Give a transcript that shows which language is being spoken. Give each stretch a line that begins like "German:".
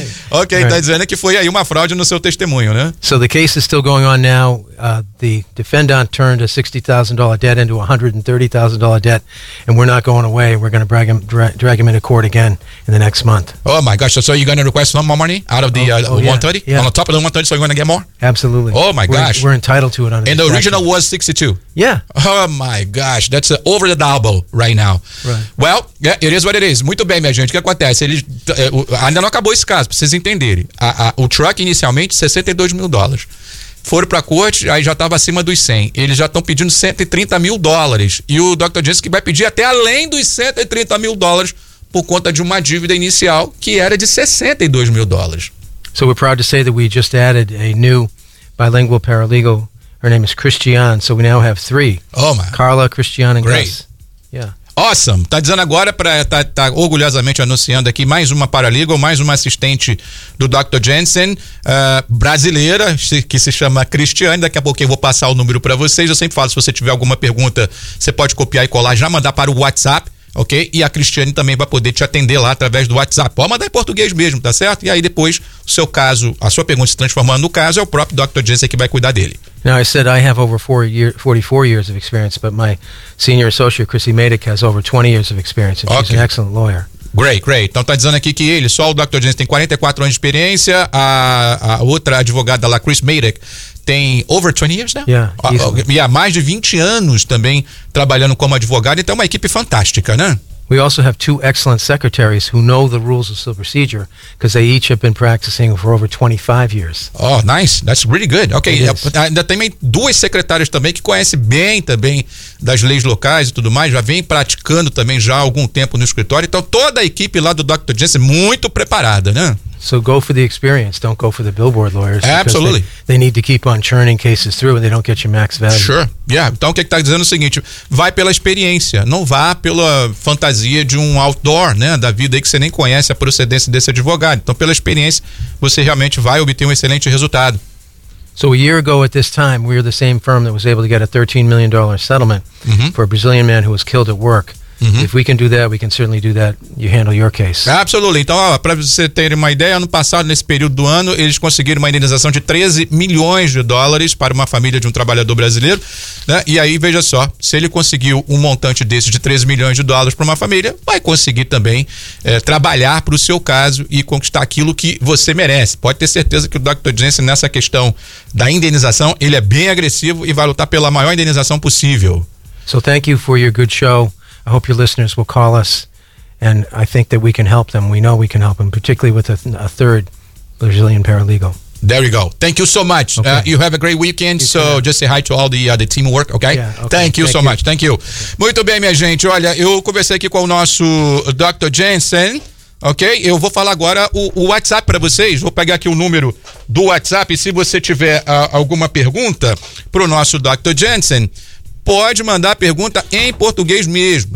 Portuguese: Ok, right. Tá dizendo que foi aí uma fraude no seu testemunho, né?
English: So the case is still going on now. The defendant turned a $60,000 debt into a $130,000 debt, and we're not going away. We're going to drag him into court again in the next month. Oh my gosh, so you're going to request some more money out of the 130? Yeah. On the top of the 130, so you're going to get more? Absolutely. Oh my gosh. We're entitled to it. And the original was 62? Yeah. Oh my gosh, that's over the double right now. Right. Well, it is what it is.
Portuguese: Muito bem, minha gente, o que acontece? Ele, ainda não acabou esse caso, pra vocês entenderem. O truck inicialmente, $62,000. Foram pra corte, aí já tava acima dos 100. Eles já estão pedindo $130,000. E o Dr. disse que vai pedir até além dos $130,000 por conta de uma dívida inicial que era de $62,000.
English: So we're proud to say that we just added a new bilingual paralegal. Her name is Christiane, so we now have three. Oh, man. Carla, Christiane, and great. Gus. Yeah. Awesome.
Portuguese: Tá dizendo agora, tá orgulhosamente anunciando aqui mais uma paralegal, mais uma assistente do Dr. Jensen, brasileira, que se chama Christiane. Daqui a pouco eu vou passar o número para vocês. Eu sempre falo, se você tiver alguma pergunta, você pode copiar e colar, já mandar para o WhatsApp, ok? E a Christiane também vai poder te atender lá através do WhatsApp. Pode mandar em português mesmo, tá certo? E aí depois, o seu caso, a sua pergunta se transformando no caso, é o próprio Dr. Jensen que vai cuidar dele.
English: Now, I said I have over 44 years of experience, but my senior associate, Chrissy Madick, has over 20 years of experience, and okay. She's an excellent lawyer. Great, great.
Portuguese: Então, tá dizendo aqui que ele, só o Dr. Jensen, tem 44 anos de experiência, a outra advogada lá, Chris Madick, tem
English: over 20 years now? Yeah.
Portuguese: E há mais de 20 anos também trabalhando como advogado, então é uma equipe fantástica, né?
English: We also have two excellent secretaries who know the rules of civil procedure because they each have been practicing for over 25 years. Oh, nice. That's really good. Okay.
Portuguese: Ainda tem duas secretárias também que conhecem bem também das leis locais e tudo mais, já vem praticando também já há algum tempo no escritório. Então, toda a equipe lá do Dr. Jensen muito preparada, né?
English: So go for the experience, don't go for the billboard lawyers. Absolutely. They need to keep on churning cases through and they don't get your max value. Sure, yeah.
Portuguese: Então o que está dizendo é o seguinte, vai pela experiência, não vá pela fantasia de um outdoor, né, da vida aí que você nem conhece a procedência desse advogado. Então pela experiência, você realmente vai obter um excelente resultado. So a year ago at this time, we were the same firm that was able to get a $13 million settlement for a Brazilian man who was killed at work. If we can do that, we can certainly do that. You handle your case. Absolutely. Então, para você ter uma ideia, ano passado, nesse período do ano, eles conseguiram uma indenização de $13 million para uma família de um trabalhador brasileiro, né? E aí, veja só, se ele conseguiu um montante desse de $13 million para uma família, vai conseguir também trabalhar para o seu caso e conquistar aquilo que você merece. Pode ter certeza que o Dr. Jensen, nessa questão da indenização, ele é bem agressivo e vai lutar pela maior indenização possível.
English: So thank you for your good show. I hope your listeners will call us, and I think that we can help them. We know we can help them, particularly with a third Brazilian paralegal. There you go. Thank you so much. Okay. You have a great weekend. You so too. Just say hi to all the teamwork, okay? Yeah, okay. Thank you so much. Thank you. Okay.
Portuguese: Muito bem, minha gente. Olha, eu conversei aqui com o nosso Dr. Jensen, ok? Eu vou falar agora o WhatsApp para vocês. Vou pegar aqui o número do WhatsApp. Se você tiver alguma pergunta para o nosso Dr. Jensen, pode mandar a pergunta em português mesmo.